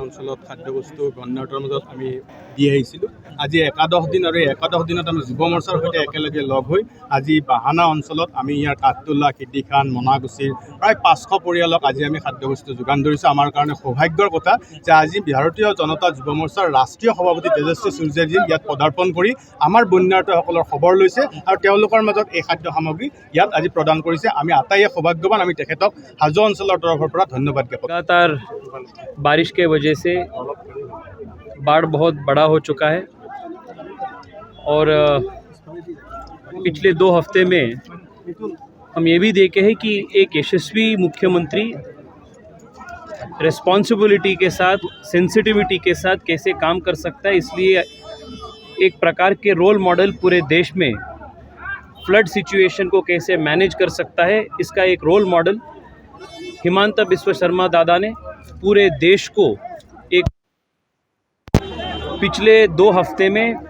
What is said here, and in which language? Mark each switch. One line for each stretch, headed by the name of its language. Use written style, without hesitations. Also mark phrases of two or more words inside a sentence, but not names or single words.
Assamese: অঞ্চলত খাদ্যবস্তু গণনাটোৰ মাজত আমি দি আহিছিলোঁ। আজি একাদশ দিন আৰু এই একাদশ দিনত আমি যুৱ মৰ্চাৰ সৈতে একেলগে লগ হৈ আজি বাহানা অঞ্চলত আমি ইয়াৰ কাঠটোলা, খিদিখান, মনাগুচিৰ প্ৰায় 500 পৰিয়ালক আজি আমি খাদ্যবস্তু যোগান ধৰিছোঁ। আমাৰ কাৰণে সৌভাগ্যৰ কথা যে আজি ভাৰতীয় জনতা যুৱ মৰ্চাৰ ৰাষ্ট্ৰীয় সভাপতি তেজস্বী সূৰ্যজী ইয়াত পদাৰ্পণ কৰি আমাৰ বন্যাৰ্থসকলৰ খবৰ লৈছে আৰু তেওঁলোকৰ মাজত এই খাদ্য সামগ্ৰী ইয়াত আজি প্ৰদান কৰিছে। আমি আটাইয়ে সৌভাগ্যৱান। আমি তেখেতক হাজো অঞ্চলৰ তৰফৰ পৰা ধন্যবাদ জ্ঞাপন।
Hindi: लगातार बारिश के वजह से बाढ़ बहुत बड़ा हो चुका है और पिछले 2 हफ्ते में हम ये भी देखे हैं कि एक यशस्वी मुख्यमंत्री रिस्पॉन्सिबिलिटी के साथ, सेंसिटिविटी के साथ कैसे काम कर सकता है, इसलिए एक प्रकार के
English: role model
Hindi: पूरे देश में
English: flood situation
Hindi: को कैसे मैनेज कर सकता है, इसका एक
English: role model
Hindi: हिमांता बिस्व शर्मा दादा ने पूरे देश को एक पिछले 2 हफ्ते में